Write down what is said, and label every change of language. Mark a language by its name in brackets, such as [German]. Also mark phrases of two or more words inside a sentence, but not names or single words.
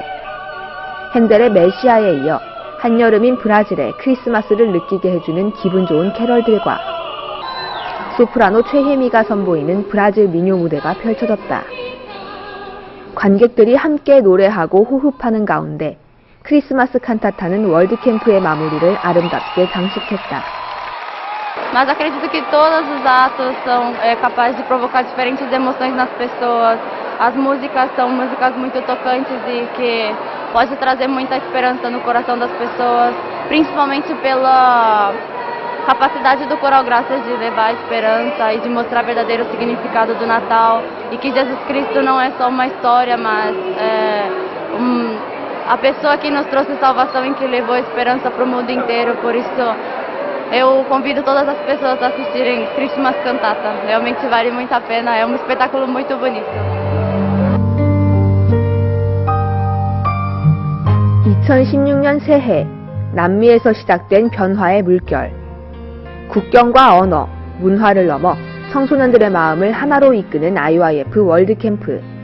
[Korean] 핸델의 메시아에 이어 한여름인 브라질의 크리스마스를 느끼게 해주는 기분 좋은 캐럴들과 소프라노 최혜미가 선보이는 브라질 민요 무대가 펼쳐졌다. 관객들이 함께 노래하고 호흡하는 가운데 크리스마스 칸타타는 월드캠프의 마무리를 아름답게 장식했다. [Portuguese] Mas acredito que todos os atos são capazes de provocar diferentes emoções nas pessoas. As músicas são músicas muito tocantes e que pode trazer muita esperança no coração das pessoas, principalmente pela capacidade do Coral Graças de levar a esperança e de mostrar o verdadeiro significado do Natal e que Jesus Cristo não é só uma história, mas a pessoa que nos trouxe salvação e que levou a esperança para o mundo inteiro. Por isso eu convido todas as pessoas a assistirem Christmas Cantata. Realmente vale muito a pena, é um espetáculo muito bonito. [Korean] 2016년 새해, 남미에서 시작된 변화의 물결. 국경과 언어, 문화를 넘어 청소년들의 마음을 하나로 이끄는 IYF 월드캠프.